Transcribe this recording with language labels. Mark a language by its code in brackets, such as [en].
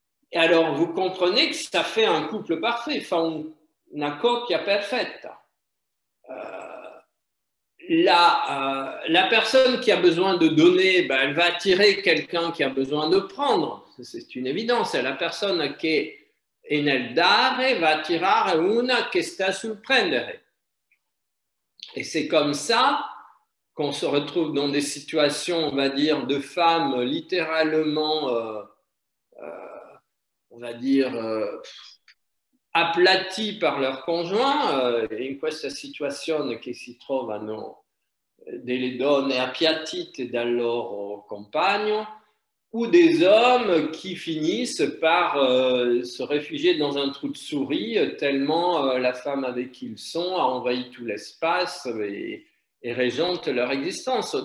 [fr] Et alors, vous comprenez que ça fait un couple parfait, [it] fa una coppia perfetta. [fr] La personne qui a besoin de donner, ben, elle va attirer quelqu'un qui a besoin de prendre. C'est une évidence. [it] La personne che è nel dare va attirare una che sta sul prendere. [fr] Et c'est comme ça qu'on se retrouve dans des situations, on va dire, de femmes littéralement, on va dire, aplatis par leur conjoint, [it] in questa situazione che si trovano delle donne appiattite dal loro compagno, [fr] ou des hommes qui finissent par se réfugier dans un trou de souris tellement la femme avec qui ils sont a envahi tout l'espace et régente leur existence.